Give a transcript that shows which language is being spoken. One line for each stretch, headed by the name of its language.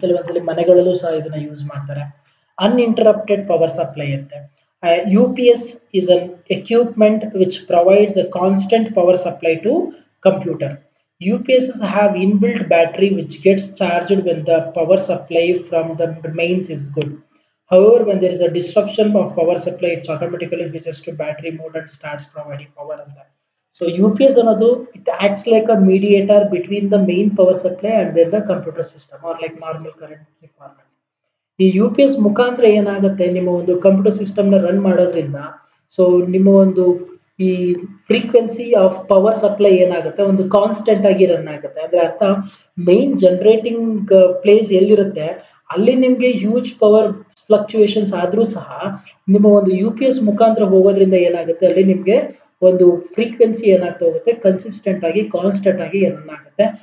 Kannada: ಕೆಲವೊಂದ್ಸಲಿ ಮನೆಗಳಲ್ಲೂ ಸಹ ಇದನ್ನ ಯೂಸ್ ಮಾಡ್ತಾರೆ.
English: Uninterrupted power supply ಅಂತೆ. UPS is an equipment which provides a constant power supply to computer. UPSs have inbuilt battery which gets charged when the power supply from the mains is good. However, when there is a disruption of power supply, it automatically switches to battery mode and starts providing power on that. So UPS ಅನ್ನೋದು it acts like a mediator between the main power supply and then the computer system or like normal current requirement.
Kannada: ಈ UPS ಮುಖಾಂತರ ಏನಾಗುತ್ತೆ, ನಿಮ್ಮ ಒಂದು computer system ನ run ಮಾಡೋದ್ರಿಂದ so ನಿಮ್ಮ ಒಂದು ಈ ಫ್ರೀಕ್ವೆನ್ಸಿ ಆಫ್ ಪವರ್ ಸಪ್ಲೈ ಏನಾಗುತ್ತೆ ಒಂದು ಕಾನ್ಸ್ಟೆಂಟ್ ಆಗಿ ರನ್ ಆಗುತ್ತೆ. ಅಂದ್ರೆ ಅರ್ಥ, ಮೈನ್ ಜನರೇಟಿಂಗ್ ಪ್ಲೇಸ್ ಎಲ್ಲಿರುತ್ತೆ ಅಲ್ಲಿ ನಿಮ್ಗೆ ಹ್ಯೂಜ್ ಪವರ್ ಫ್ಲಕ್ಚುಯೇಷನ್ಸ್ ಆದ್ರೂ ಸಹ ನಿಮ್ಮ ಒಂದು UPS ಮುಖಾಂತರ ಹೋಗೋದ್ರಿಂದ ಏನಾಗುತ್ತೆ, ಅಲ್ಲಿ ನಿಮ್ಗೆ ಒಂದು ಫ್ರೀಕ್ವೆನ್ಸಿ ಏನಾಗ್ತಾ ಹೋಗುತ್ತೆ, ಕನ್ಸಿಸ್ಟೆಂಟ್ ಆಗಿ ಕಾನ್ಸ್ಟೆಂಟ್ ಆಗಿ ರನ್ ಆಗುತ್ತೆ.